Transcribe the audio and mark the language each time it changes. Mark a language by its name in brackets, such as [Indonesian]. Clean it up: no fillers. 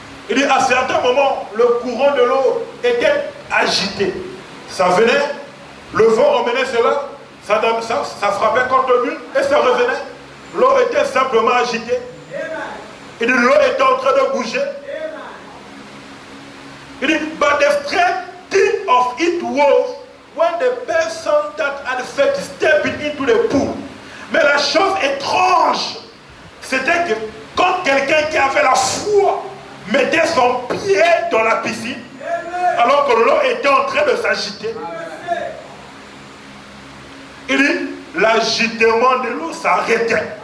[French] Il dit, à certains moments, le courant de l'eau était agité. Ça venait, le vent emmenait cela, ça frappait contre le mur et ça revenait. L'eau était simplement agitée. Il dit, l'eau était en train de bouger. Il dit, [English] but the strange thing of it was when the person that had faith stepped into the pool. [French] Mais la chose étrange, c'était que quand quelqu'un qui avait la foi mettait son pied dans la piscine, alors que l'eau était en train de s'agiter, il dit, l'agitement de l'eau s'arrêtait.